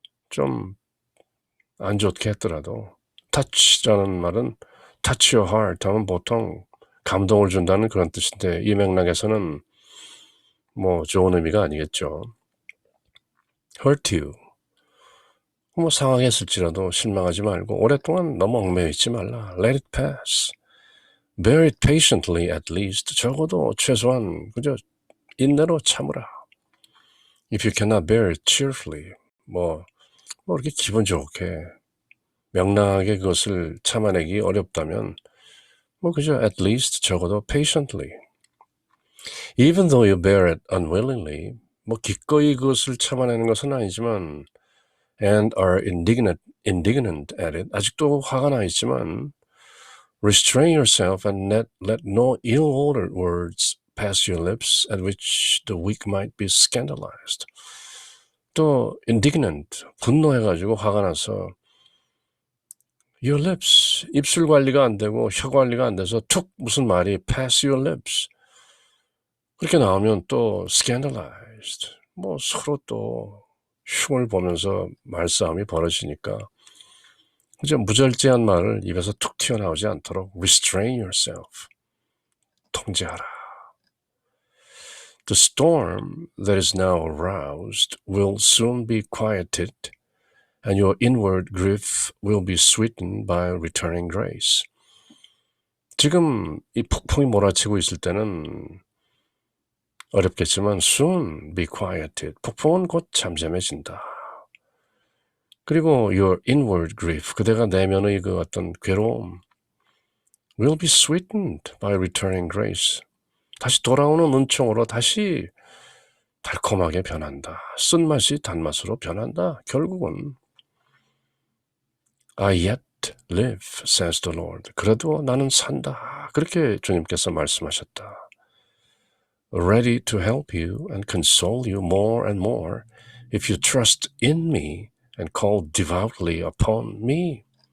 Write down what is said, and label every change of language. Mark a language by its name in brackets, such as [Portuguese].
[Korean] 좀 안 좋게 했더라도 touch라는 말은 [English] touch your heart [Korean] 하면 보통 감동을 준다는 그런 뜻인데 이 맥락에서는 뭐 좋은 의미가 아니겠죠. [English] hurt you. [Korean] 뭐 상하겠을지라도 실망하지 말고 오랫동안 너무 얽매여 있지 말라. [English] Let it pass. Bear it patiently at least. [Korean] 적어도 최소한 그저 인내로 참으라. [English] If you cannot bear it cheerfully. [Korean] 뭐 이렇게 기분 좋게 명랑하게 그것을 참아내기 어렵다면 뭐 그저 [English] at least [Korean] 적어도 patiently. [English] Even though you bear it unwillingly. [Korean] 뭐 기꺼이 그것을 참아내는 것은 아니지만 [English] and are indignant at it. [Korean] 아직도 화가 나 있지만 [English] restrain yourself and let no ill-ordered words pass your lips at which the weak might be scandalized. [Korean] 또 indignant, 분노해가지고 화가 나서 [English] your lips, [Korean] 입술 관리가 안 되고 혀 관리가 안 돼서 툭 무슨 말이 [English] pass your lips. [Korean] 그렇게 나오면 또 scandalized. 뭐 서로 또 흉을 보면서 말싸움이 벌어지니까 그저 무절제한 말을 입에서 툭 튀어나오지 않도록 [English] restrain yourself. [Korean] 통제하라. [English] The storm that is now aroused will soon be quieted and your inward grief will be sweetened by returning grace. [Korean] 지금 이 폭풍이 몰아치고 있을 때는 어렵겠지만 [English] soon be quieted. [Korean] 폭풍은 곧 잠잠해진다. 그리고 [English] your inward grief, [Korean] 그대가 내면의 그 어떤 괴로움 [English] will be sweetened by returning grace. [Korean] 다시 돌아오는 은총으로 다시 달콤하게 변한다. 쓴맛이 단맛으로 변한다. 결국은 [English] I yet live, says the Lord. [Korean] 그래도 나는 산다. 그렇게 주님께서 말씀하셨다. [English] Ready to help you and console you more and more if you trust in me and call devoutly upon me.